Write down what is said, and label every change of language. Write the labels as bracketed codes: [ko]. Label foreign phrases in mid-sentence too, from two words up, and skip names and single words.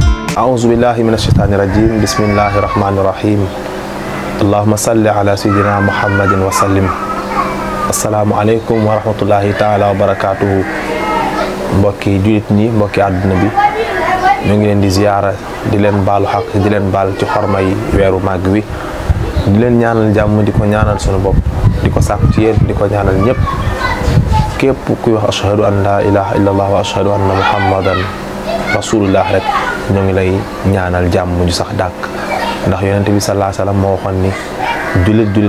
[ar] أعوذ بالله من الشيطان الرجيم بسم الله الرحمن الرحيم اللهم صل على سيدنا محمد وسلم السلام عليكم ورحمة الله تعالى وبركاته [wo] mbokki julit ñi mbokki àdduna bi ñu ngi leen di ziyaara di leen baalu xaq di leen baal ci xorma yi weeru màgg wi di leen ñaanal jàmm di ko ñaanal sunu bopp di ko sàkku ci yéen di ko ñaanal ñëpp képp kuy wax [ar] أشهد أن لا إله إلا الله وأشهد أن محمدا رسول الله [wo] rek ñoo ngi lay ñaanal jàmm ju sax dàkk ndax yonent bi [ar] صلى الله عليه وسلم [wo] moo waxoon ni julit